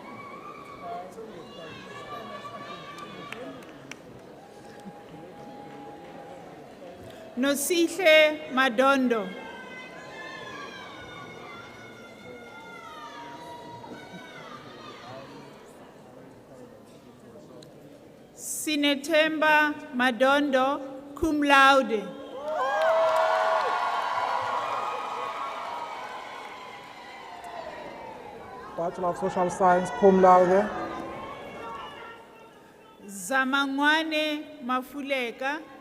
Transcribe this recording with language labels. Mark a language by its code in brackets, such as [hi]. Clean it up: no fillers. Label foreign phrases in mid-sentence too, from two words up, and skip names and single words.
[en] Nosihle Madondo. Sinethemba Madondo, [la] cum laude. [en] Bachelor of Social Science, [la] cum laude. [en] Zamangwane Mafuleka.